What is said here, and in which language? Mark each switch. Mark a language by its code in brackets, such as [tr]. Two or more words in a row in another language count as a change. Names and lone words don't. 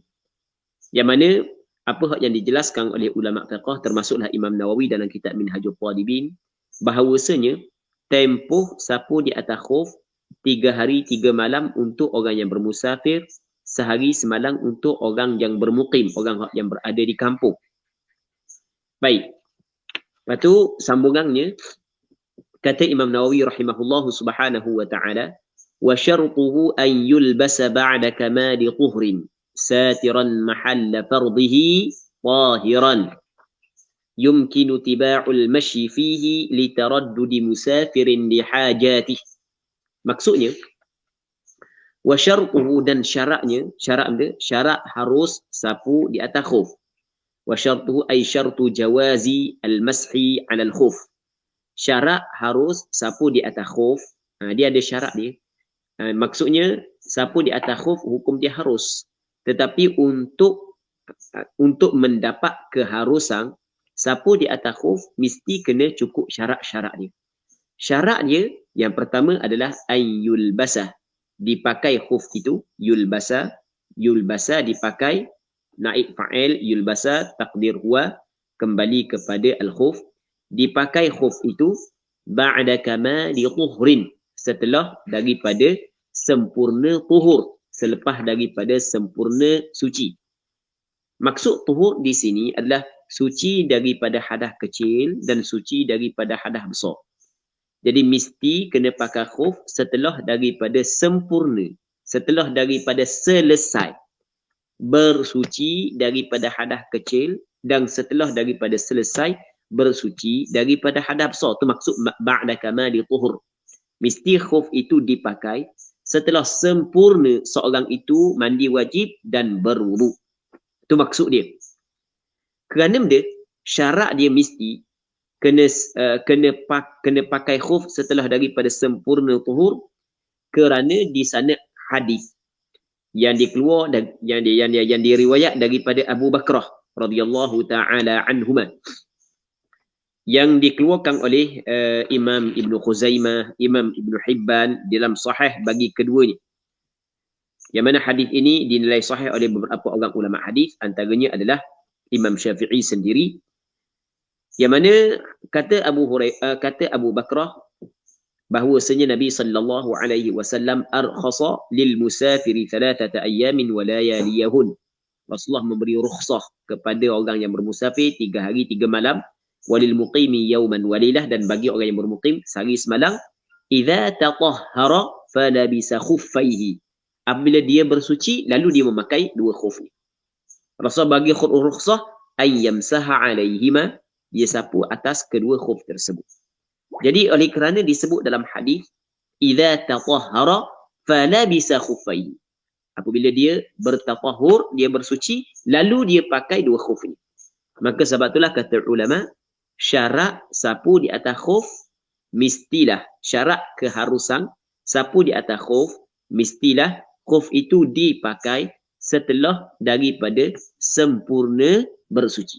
[ms] Yang mana apa yang dijelaskan oleh ulama fiqh termasuklah Imam Nawawi dalam kitab Minhajul Talibin, bahawasanya tempoh sapu di atas khuf 3 hari 3 malam untuk orang yang bermusafir, sehari semalam untuk orang yang bermukim, orang yang berada di kampung. Baik. Lepas tu sambungannya kata Imam Nawawi [ar] رحمه الله سبحانه وتعالى، وشرطه أن يلبس بعد كمال طهر ساترا محل فرضه طاهرا يمكن تتابع المشي فيه لتردد مسافر لحاجته. [ms] Maksudnya [ar] وشرطه, [ms] dan syaratnya, syarat harus sapu di atas khuf. [ar] وشرطه أي شرط جواز المسح على الخف. [ms] Syarat harus sapu di atas khuf, dia ada syarat dia. Maksudnya sapu di atas khuf hukum dia harus. Tetapi untuk mendapat keharusan, sapu di atas khuf mesti kena cukup syarat-syarat dia. Syarat dia yang pertama adalah [ar] أن يلبس, [ms] dipakai khuf itu, yulbasa dipakai, [ar] نائب فاعل يلبس، تقدير هو, [ms] kembali kepada al-khuf. Dipakai khuf itu [ar] بعد كمال طهر, [ms] setelah daripada sempurna tuhur, selepas daripada sempurna suci. Maksud tuhur di sini adalah suci daripada hadas kecil dan suci daripada hadas besar. Jadi mesti kena pakai khuf setelah daripada sempurna, setelah daripada selesai bersuci daripada hadas kecil dan setelah daripada selesai bersuci daripada hadas besar. Itu maksud [ar] بعد كمال طهور. [ms] Mesti khuf itu dipakai setelah sempurna seorang itu mandi wajib dan berwudu. Itu maksud dia. Kerana benda syarat dia mesti kena pakai khuf setelah daripada sempurna tuhur, kerana di sana hadis yang dikeluar dan yang diriwayat daripada Abu Bakrah [ar] رضي الله تعالى عنهما, [ms] yang dikeluarkan oleh Imam Ibn Khuzaimah, Imam Ibn Hibban dalam sahih bagi keduanya. Yang mana hadis ini dinilai sahih oleh beberapa orang ulama hadis, antaranya adalah Imam Syafi'i sendiri. Yang mana kata Abu Bakrah bahwasanya Nabi [ar] صلى الله عليه وسلم أرخص للمسافر 3 أيام ولياليهن. [ms] Rasulullah memberi rukhsah kepada orang yang bermusafir 3 hari 3 malam, [ar] وللمقيم يوما وليلة, [ms] dan bagi orang yang bermukim sehari semalam, [ar] إذا تطهر فلبس خفيه, [ms] apabila dia bersuci lalu dia memakai 2 khuf ni. Rasulullah bagi rukhsah [ar] أن يمسح عليهما, [ms] dia sapu atas kedua khuf tersebut. Jadi oleh kerana disebut dalam hadis [ar] إذا تطهر فلبس خفيه, [ms] apabila dia bertatahur, dia bersuci, lalu dia pakai 2 khuf ni. Maka sebab itulah kata ulama, syarat sapu di atas khuf mestilah, syarat keharusan sapu di atas khuf mestilah khuf itu dipakai setelah daripada sempurna bersuci.